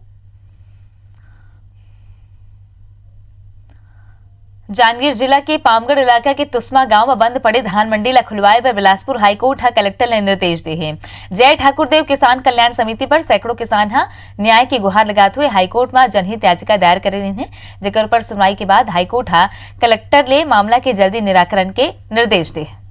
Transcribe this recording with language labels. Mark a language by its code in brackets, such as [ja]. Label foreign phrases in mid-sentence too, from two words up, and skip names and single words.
[hne] जांजगीर जिला के पामगढ़ इलाका के तुस्मा गांव में बंद पड़े धान मंडी ला खुलवाए पर बिलासपुर हाईकोर्ट कलेक्टर ने निर्देश दिए हैं। जय ठाकुर देव किसान कल्याण समिति पर सैकड़ों किसान न्याय की गुहार लगाते हुए हाईकोर्ट में जनहित याचिका दायर करे रहे हैं, जेकर पर सुनवाई के बाद हाईकोर्ट कलेक्टर ले मामला के जल्दी निराकरण के निर्देश दिए।